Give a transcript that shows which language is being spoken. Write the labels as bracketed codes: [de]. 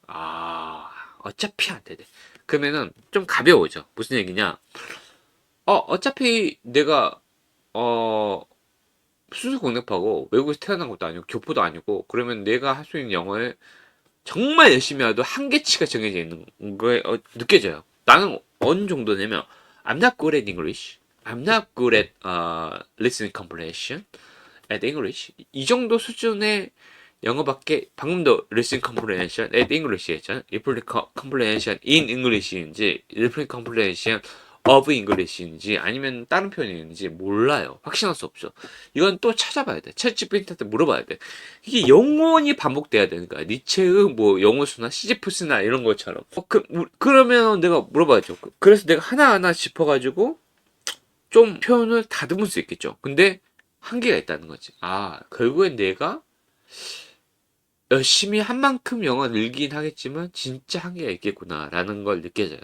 [ko] 아, 어차피 안 되네. 그러면은 좀 가벼워져. 무슨 얘기냐? 어차피 내가, 어, 수수 공대파고 외국에서 태어난 것도 아니고 교포도 아니고 그러면 내가 할 수 있는 영어에 정말 열심히 해도 한계치가 정해져 있는 거에 느껴져요. 나는 어느 정도냐면 [en] I'm not good at English. I'm not good at listening comprehension at English. [ko] 이 정도 수준의 영어밖에 방금도 [en] listening comprehension at English [ko] 했잖아요. [en] reading comprehension in English [ko] 인지 [en] reading comprehension of English [ko] 인지 아니면 다른 표현인지 몰라요. 확신할 수 없죠. 이건 또 찾아봐야 돼. 챗GPT한테 물어봐야 돼. 이게 영원히 반복돼야 되는 거야. 니체의 뭐 영어수나 시지프스나 이런 것처럼. 그러면 내가 물어봐야죠. 그래서 내가 하나하나 짚어가지고 좀 표현을 다듬을 수 있겠죠. 근데 한계가 있다는 거지. 아, 결국엔 내가 열심히 한 만큼 영어 늘긴 하겠지만 진짜 한계가 있겠구나라는 걸 느껴져요.